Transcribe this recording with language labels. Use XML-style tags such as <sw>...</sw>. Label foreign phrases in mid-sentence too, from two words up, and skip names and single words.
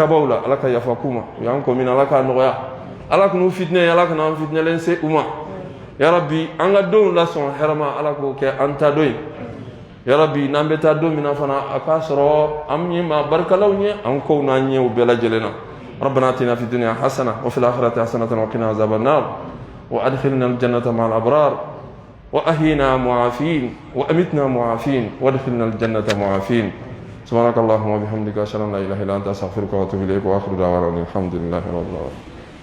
<bm>tabaw la Ala ka yafa k'u ma u y'an kɔ min na Ala k'a nɔgɔya Ala kan'u fitinɛ Ala kana an fitinɛlen se u ma ya Rabbi an ka denw lasɔn hɛrɛ ma Ala k'o kɛ an ta don ye ya Rabbi n'an bɛ taa don min na fana a k'a sɔrɔ an ye maa barikalaw ye an kow n'an ɲɛw bɛɛ lajɛlen na</bm> <ar>ربنا آتنا في الدنيا حسنة وفي الآخرة حسنة وقنا عذاب النار وأدخلنا الجنة مع الأبرار وأهينا معافين وأمتنا معافين وادخلنا الجنة معافين سبحانك اللهم وبحمدك أشهد أن لا إله إلا أنت أستغفرك وأتوب إليك وآخر دعوانا الحمد لله رب العالمين</ar>